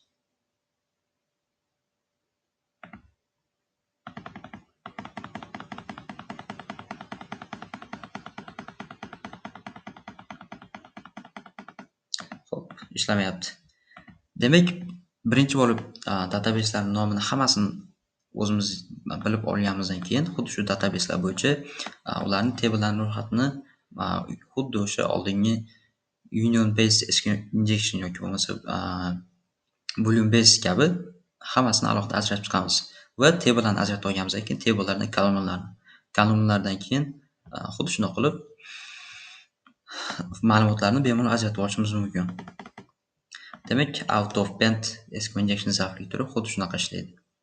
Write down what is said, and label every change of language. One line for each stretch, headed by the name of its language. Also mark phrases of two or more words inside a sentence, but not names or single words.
Uzbek: Xo'p, ishlamayapti. Demak, birinchi bo'lib databaselarning nomini hammasini o'zimiz bilib olganimizdan keyin xuddi shu databaselar bo'yicha ularning tabellarning ro'yxatini xuddi o'sha oldingi
English: union based SQL injection
Uzbek: yoki bo'lmasa
English: boolean based
Uzbek: kabi hammasini alohida ajratib chiqamiz va tabellarni ajratib olganimizdan keyin tabellardan kolumnlardan keyin xuddi shunday qilib ma'lumotlarni bemalol ajratib olishimiz mumkin. Demak,
English: out of band SQL injection
Uzbek: zavqli turi xuddi shunaqa ishlaydi.